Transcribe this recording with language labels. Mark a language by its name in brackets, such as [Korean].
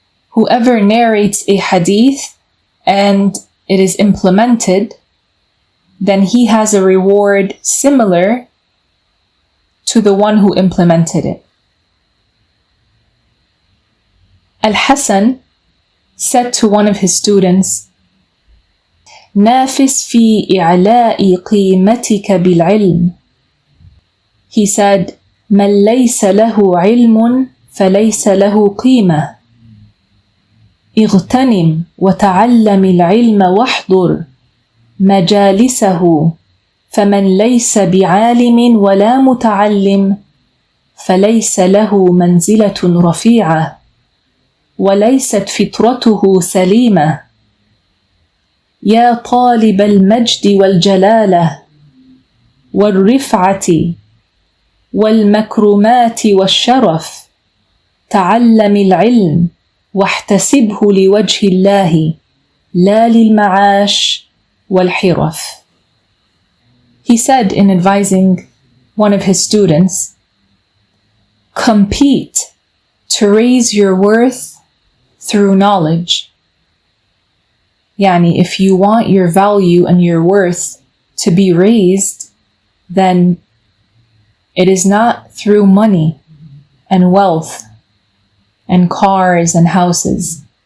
[English] Whoever narrates a hadith and it is implemented, then he has a reward similar to the one who implemented it. Al-Hasan said to one of his students, [Arabic] نافس في إعلاء قيمتك بالعلم. [English] He said, [Arabic] من ليس له علم فليس له قيمة. اغتنم وتعلم العلم واحضر مجالسه فمن ليس بعالم ولا متعلم فليس له منزلة رفيعة وليست فطرته سليمة. يا طالب المجد والجلالة والرفعة والمكرمات والشرف تعلم العلم واحتسبه لوجه الله لا للمعاش والحرف. [English] He said in advising one of his students, compete to raise your worth through knowledge. Yani, if you want your value and your worth to be raised, then it is not through money and wealth and cars and houses.